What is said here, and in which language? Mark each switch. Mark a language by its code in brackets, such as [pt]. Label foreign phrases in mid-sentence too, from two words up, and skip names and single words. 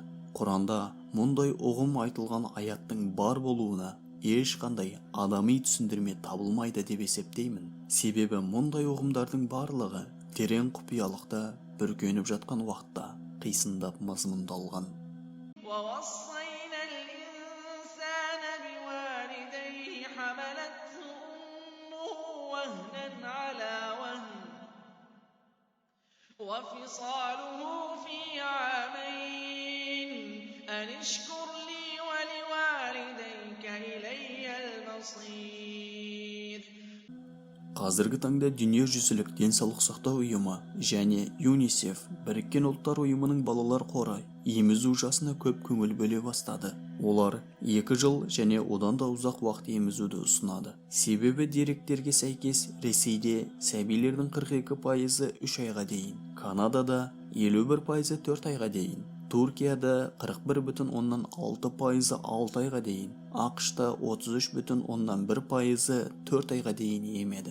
[kk] Құранда мұндай ұғым айтылған аяттың бар болуына ешқандай адами түсіндірме табылмайды деп есептеймін. Себебі мұндай ұғымдардың барлығы терең құпиялықта бүркеніп жатқан уақытта қисындап мазмұндалған. [ar] وَوَصَّيْنَا الْإِنسَانَ بِوَالِدَيْهِ حَمَلَتْهُ أُمُّهُ وَهْنًا عَلَى وَهْنٍ وَفِصَالُهُ فِي عَامَيْنِ أَنِ اشْكُرْ لِي وَلِوَالِدَيْكَ إِلَيَّ الْمَصِيرُ. [kk] Қазіргі таңда дүниежүзілік денсаулық сақтау ұйымы және ЮНИСЕФ, Біріккен ұлттар ұйымының балалар қоры емізу жасына көп көңіл бөле бастады. Олар 2 жыл және одан да ұзақ уақыт емізуді ұсынады. Себебі деректерге сәйкес Ресейде сәбилердің 42% 3 айға дейін, Канадада 51% 4 айға дейін, Туркияда 41,6% 6 айға дейін, ақш-та 33,1% 4 айға дейін емеді.